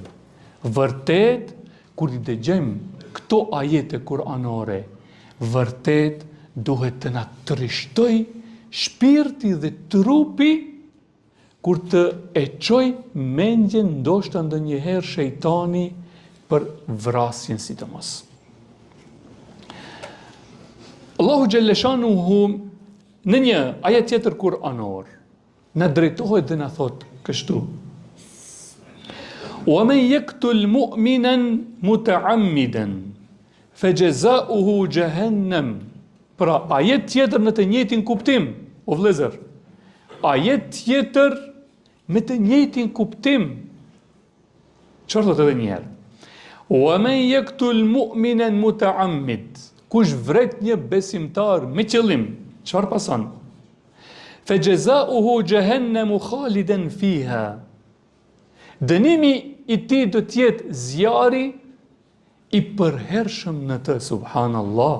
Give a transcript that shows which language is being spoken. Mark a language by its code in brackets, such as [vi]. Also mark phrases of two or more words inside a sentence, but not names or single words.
[sq] Vërtet, kur i dëgjojmë këto ajete kuranore, vërtet duhet të na trishtoj shpirti dhe trupi kur të e çoj mendjen ndoshta ndonjëherë shejtani për vrasjen sidomos. Allahu xhalleshanuhu në një ajet tjetër kuranor na drejtohet dhe na thot kështu: [ar] "ومن يقتل مؤمنا متعمدا فجزاؤه جهنم." [sq] Pra ajet tjetër në të njëjtin kuptim, o vëllezër. Ajet tjetër me të njëjtin kuptim. Çfarë thotë edhe një herë? [ar] ومن يقتل مؤمنا متعمد. [sq] Kush vret një besimtar me qëllim, çfarë pason? [ar] فجزاؤه جهنم خالدا فيها. [sq] Dënimi i tij do të jetë zjarri i përhershëm në të, subhanallah.